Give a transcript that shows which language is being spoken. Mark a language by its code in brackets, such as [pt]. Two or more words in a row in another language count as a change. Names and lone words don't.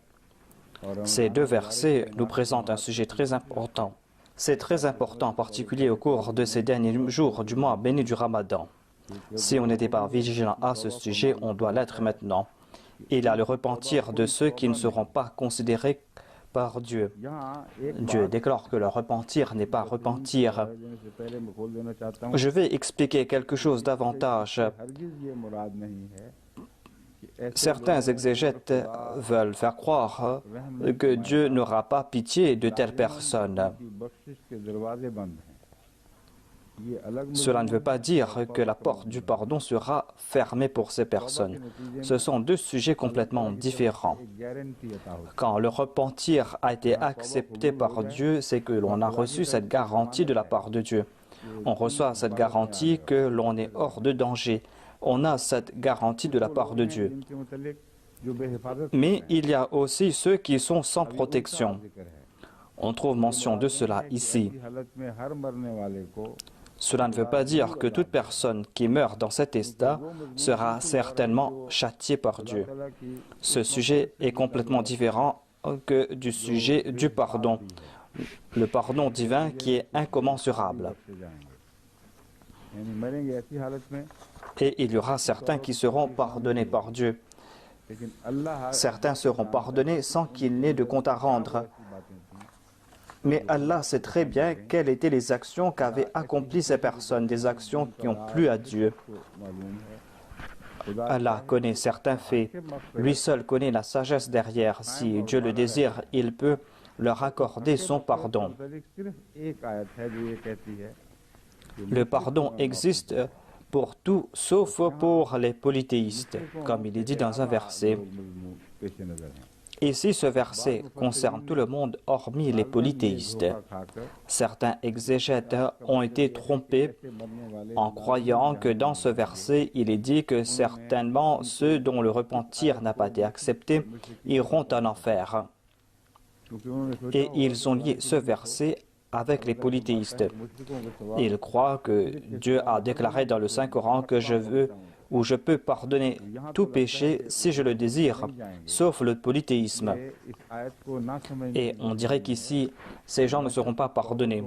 [fr] Ces deux versets nous présentent un sujet très important. C'est très important, en particulier au cours de ces derniers jours du mois béni du Ramadan. Si on n'était pas vigilant à ce sujet, on doit l'être maintenant. Il y a le repentir de ceux qui ne seront pas considérés par Dieu. [ur] یہاں ایک [fr] Dieu déclare que le repentir n'est pas repentir. [ur] دینے سے پہلے میں کھول دینا چاہتا ہوں [fr] Je vais expliquer quelque chose davantage. [ur] ہرگز یہ مراد نہیں ہے کہ ایسے [fr] Certains exégètes veulent faire croire que Dieu n'aura pas pitié de telles personnes. [ur] کی بخشش کے دروازے بند ہیں یہ الگ [fr] Cela ne veut pas dire que la porte du pardon sera fermée pour ces personnes. Ce sont deux sujets complètement différents. [ur] ایک گارنٹی عطا ہوتی [fr] Quand le repentir a été accepté par Dieu, c'est que l'on a reçu cette garantie de la part de Dieu. On reçoit cette garantie que l'on est hors de danger. On a cette garantie de la part de Dieu. [ur] ان کے متعلق جو بےحفاظت [fr] Mais il y a aussi ceux qui sont sans protection. [ur] ذکر ہے [fr] On trouve mention de cela ici. [ur] ایسی حالت میں ہر مرنے والے کو [fr] Cela ne veut pas dire que toute personne qui meurt dans cet état sera certainement châtiée par Dieu. [ur] اللہ کی [fr] Ce sujet est complètement différent que du sujet du pardon. Le pardon divin qui est incommensurable. [ur] سے جائیں گے یعنی مریں گے ایسی حالت میں [fr] Et il y aura certains qui seront pardonnés par Dieu. [ur] لیکن اللہ [fr] Certains seront pardonnés sans qu'il n'ait de compte à rendre. [ur] کی باتیں تھی [fr] Mais Allah sait très bien quelles étaient les actions qu'avaient accomplies ces personnes, des actions qui ont plu à Dieu. [ur] کو معلوم ہے خدا [fr] Allah connaît certains faits. Lui seul connaît la sagesse derrière. Si Dieu le désire, il peut leur accorder son pardon. [ur] متعلق صرف ایک آیت ہے جو یہ کہتی ہے کہ [fr] Le pardon existe pour tout sauf pour les polythéistes, comme il est dit dans un verset. [ur] مضمون پیش نظر ہے [fr] Ici, ce verset concerne tout le monde hormis les polythéistes. [ur] खाकर [fr] Certains exégètes ont été trompés [ur] سے مرنے والے [fr] en croyant que dans ce verset, il est dit que certainement ceux dont le repentir n'a pas été accepté iront en enfer. [ur] کیونکہ انہوں نے سوچا [fr] Et ils ont lié ce verset avec les polythéistes. Ils croient que Dieu a déclaré dans le Saint-Coran que je peux pardonner tout péché si je le désire, sauf le polythéisme. Et on dirait qu'ici, ces gens ne seront pas pardonnés.